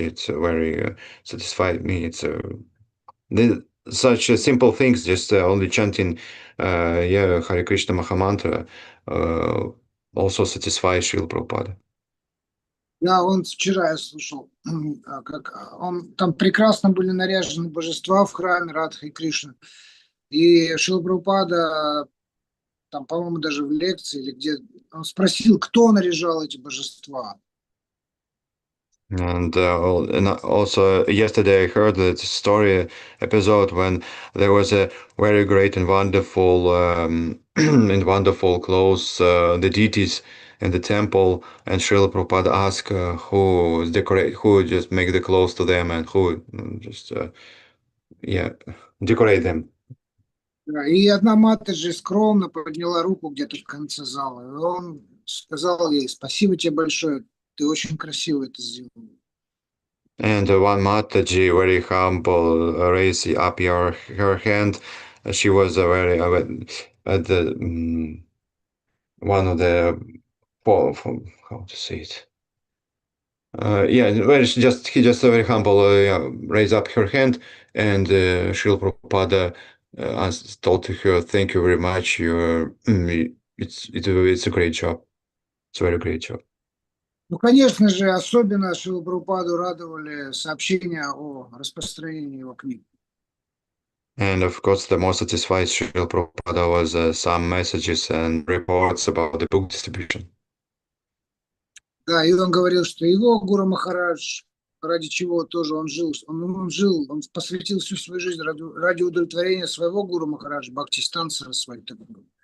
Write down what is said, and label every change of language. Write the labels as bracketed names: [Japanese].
[English] It's very satisfied me. It's such simple things, just only chanting Hare Krishna Mahamantra also satisfies Srila Prabhupada. [Russian] Да, он вчера я слушал, как он там прекрасно были наряжены божества в храме Радха и Кришна. И Шрила Прабхупада, там, по-моему, даже в лекции или где, он спросил, кто наряжал эти божества. [English] And also yesterday I heard that story episode when there was a very great and wonderful and wonderful clothes, the deities in the temple, and Srila Prabhupada asked who just make the clothes to them and who just decorate them. [Russian] И одна Матаджи скромно подняла руку где-то в конце зала, и он сказал ей: спасибо тебе большое, ты очень красиво это сделал. [English] And one Mataji, very humble, raised up her hand. She was very at the one of the how to say it. Where he just very humble raised up her hand, and Srila Prabhupada told to her, "Thank you very much. It's a great job. It's a very great job." [Russian] Ну, конечно же, особенно Шрилу Прабхупаду радовали сообщения о распространении его книг. [English] And of course, the most satisfied Srila Prabhupada was some messages and reports about the book distribution. [Russian] Да, и он говорил, что его Гуру Махарадж, ради чего тоже он жил, он посвятил всю свою жизнь ради удовлетворения своего Гуру Махараджа, Бхактистан Сарасвати Такура.